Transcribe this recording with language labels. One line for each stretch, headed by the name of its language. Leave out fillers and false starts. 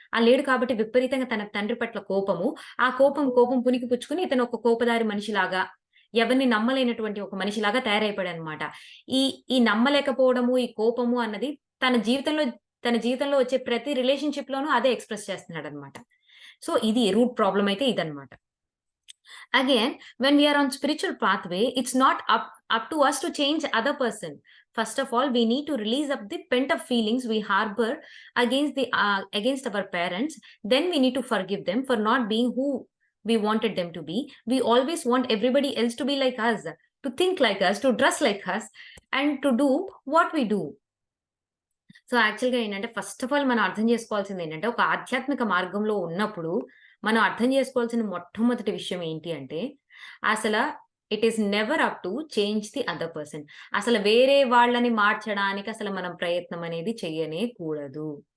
Telugu: లేడు కాబట్టి విపరీతంగా తన తండ్రి పట్ల కోపము, ఆ కోపం పుణికి పుచ్చుకొని ఇతను ఒక కోపదారి మనిషిలాగా, ఎవరిని నమ్మలేనటువంటి ఒక మనిషిలాగా తయారైపోయాడనమాట. ఈ ఈ నమ్మలేకపోవడము, ఈ కోపము అన్నది తన జీవితంలో తన జీవితంలో వచ్చే ప్రతి రిలేషన్‌షిప్‌లోనూ అదే ఎక్స్‌ప్రెస్ చేస్తున్నాడనమాట. సో, ఇది రూట్ ప్రాబ్లమ్ అయితే ఇదనమాట.
English: Again, when we are on spiritual pathway, it's not up to us to change other person. First of all, we need to release up the pent up feelings we harbor against our parents. Then we need to forgive them for not being who we wanted them to be. We always want everybody else to be like us, to think like us, to dress like us, and to do what we do.
Telugu: So, యాక్చువల్‌గా ఏంటంటే, first of all మనం అర్థం చేసుకోవాల్సిందేంటంటే, ఒక ఆధ్యాత్మిక మార్గంలో ఉన్నప్పుడు, మనం అర్థం చేసుకోవాల్సిన మొట్టమొదటి విషయం ఏంటి అంటే, అసల
English: It is never up to change the other person.
Telugu: అసలు వేరే వాళ్ళని మార్చడానికి అసలు మనం ప్రయత్నం అనేది చెయ్యనే కూడదు.